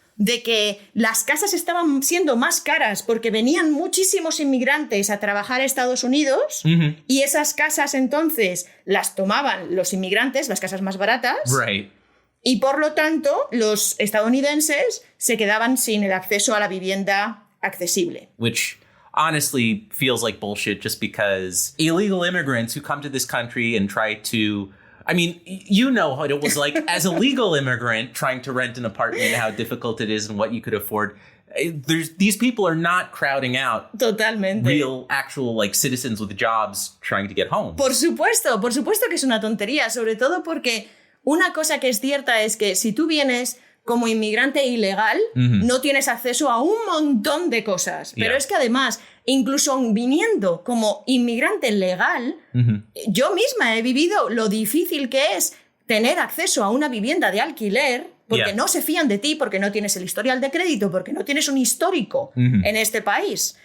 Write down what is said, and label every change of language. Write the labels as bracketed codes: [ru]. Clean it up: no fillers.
[es] de que las casas estaban siendo más caras porque venían muchísimos inmigrantes a trabajar a Estados Unidos y esas casas entonces las tomaban los inmigrantes, las casas más baratas. [en] Right. [es] Y por lo tanto, los estadounidenses se quedaban sin el acceso a la vivienda accesible. [en] Which honestly feels like bullshit just because illegal immigrants who come to this country and try to... I mean, you know what it was like as a legal immigrant trying to rent an apartment and how difficult it is and what you could afford. These people are not crowding out [es] Totalmente. [en] Real, actual like citizens with jobs trying to get home. [es] Por supuesto que es una tontería, sobre todo porque una cosa que es cierta es que si tú vienes como inmigrante ilegal, no tienes acceso a un montón de cosas. Pero es que además, incluso viniendo como inmigrante legal, yo misma he vivido lo difícil que es tener acceso a una vivienda de alquiler porque no se fían de ti, porque no tienes el historial de crédito, porque no tienes un histórico en este país.